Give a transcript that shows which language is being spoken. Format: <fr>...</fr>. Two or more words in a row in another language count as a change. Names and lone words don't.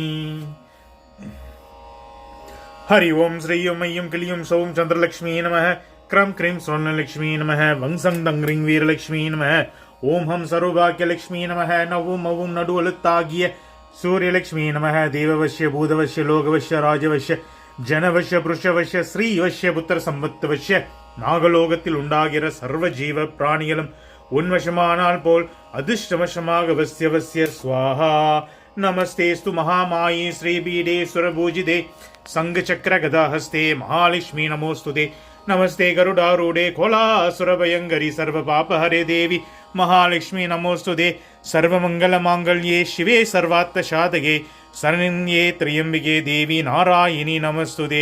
<sa>हरि ओम श्री ओम ऐं क्लीं सौं चंद्रलक्ष्मी नमः। क्रम क्रीं स्वर्णलक्ष्मी नमः। वंसं दंग्रीं वीरलक्ष्मी नमः। ओम हम सर्वभाग्यलक्ष्मी नमः। नवं अवं नडुवलुत्तागिय सूर्यलक्ष्मी नमः। देववश्य भूतवश्य लोकवश्य राजवश्य जनवश्य पुरुषवश्य</sa> <ta>ஸ்ரீவஷ்ய புத்திர சம்பத்துவஷ்ய நாகலோகத்தில் உண்டாகிற சர்வ ஜீவ பிராணிகளும் உன்வசமானால் போல் அதிர்ஷ்டவசமாக வசிய வசிய ஸ்வாஹா।</ta> <sa>नमस्तेस्तु महामाये श्रीपीठे सुरभूजिते संघचक्र गदाहस्ते महालक्ष्मी नमोस्तुते। नमस्ते गरुडारूढे कोलासुरभयङ्करि सर्वपापहरे देवी महालक्ष्मी नमोस्तुते। सर्वमङ्गलमाङ्गल्ये शिवे सर्वार्थसाधके शरण्ये त्र्यम्बिके देवी नारायणी नमस्तुते।</sa>